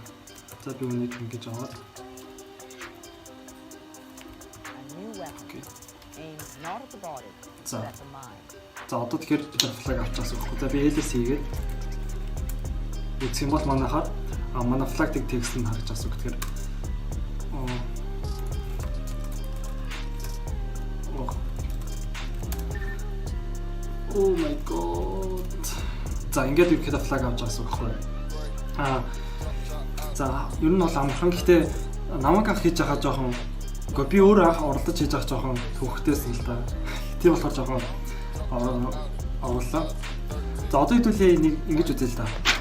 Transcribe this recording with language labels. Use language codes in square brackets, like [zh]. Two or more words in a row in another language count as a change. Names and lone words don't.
[mn] За би үүнийг ингэж аваад. За одоо тэгэхээр бид flag авчихсан байхгүй. За би ls хийгээд үзэх юм бол манайхаар манай flag-ийг текст нь харж байгаа. Тэгэхээр [en] oh my god. [mn] За ингээд ихэд flag авч байгаа байхгүй. За ер нь бол амархан. Гэхдээ намайг анх хийж байгаа жоохон би өөрөө анх оролдож хийж байгаа жоохон төвхтэйсэн л да. Тийм болохоор жоохон оруулаа. За одоо хэдүүлээ нэг ингэж үзье л да.